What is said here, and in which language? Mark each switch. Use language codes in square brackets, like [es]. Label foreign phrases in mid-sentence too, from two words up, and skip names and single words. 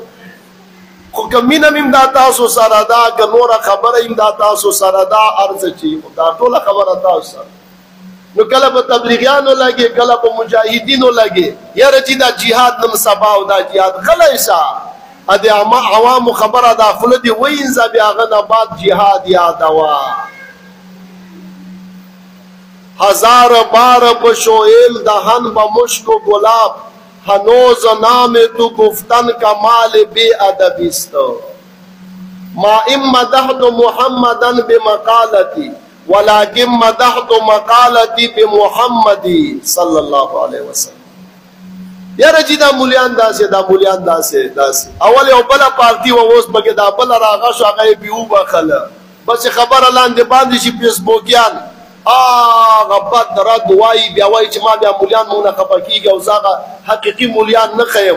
[ps] خو که مینه مې دا تاسو سره ده که نوره خبره یم دا تاسو سره ده هر څه چې دا ټوله خبره تاسو سره. نو کله په تبلیغیانو لګې کله په مجاهدینو لګې یاره چې دا جهاد نن سبا او دا جهاد غلی شه د عوامو خبره دا خوله دې وینځه بیا هغه نه بعد جهاد یادوه. [fa] هزار بار بشویل دهن با مشک و گلاب هنوز نام تو گفتن کمال بی ادبی است. [ar] ما ام مدحت محمدن بمقالتی ولكن مدحت مقالتی بمحمدی صلی الله علیه وسلم. [ps] یاره چې دا مولیان داسې دا مولیان داسې اول یو بله پارټي وه اوس پکې دا بله راغه شو هغه یې بې وبخله بس خبره لاندې باندې شي فیسبوکیان هغه بد رد وایي بیا وایي چې ما بیا مولیان مونږ نه خفه کېږي او زه هغه حقیقي مولیان نه ښیم.